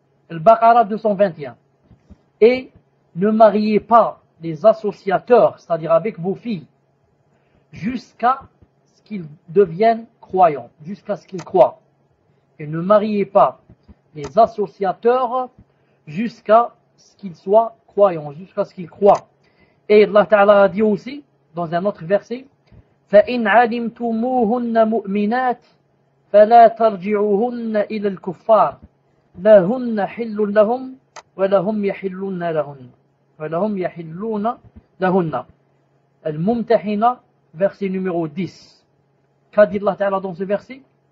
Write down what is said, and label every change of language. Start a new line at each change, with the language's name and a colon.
French: Al-Baqarah 221. Et ne mariez pas les associateurs, c'est-à-dire avec vos filles, jusqu'à ce qu'ils deviennent croyants, jusqu'à ce qu'ils croient. Et ne mariez pas les associateurs jusqu'à ce qu'ils soient croyants, jusqu'à ce qu'ils croient. Et Allah Ta'ala a dit aussi, dans un autre verset,
Arabic: فَإِنْ عَلِمْتُمُوهُنَّ مُؤْمِنَاتٍ فَلَا تَرْجِعُوهُنَّ إِلَى الْكُفَّارِ لَا هُنَّ حِلٌّ لَهُمْ وَلَهُمْ يَحِلُّونَ لَهُنَّ وَلَهُمْ يَحِلُّونَ لَهُنَّ.
French: Al-Mumtahina, verset numéro 10. Qu'a dit Allah Ta'ala dans ce verset?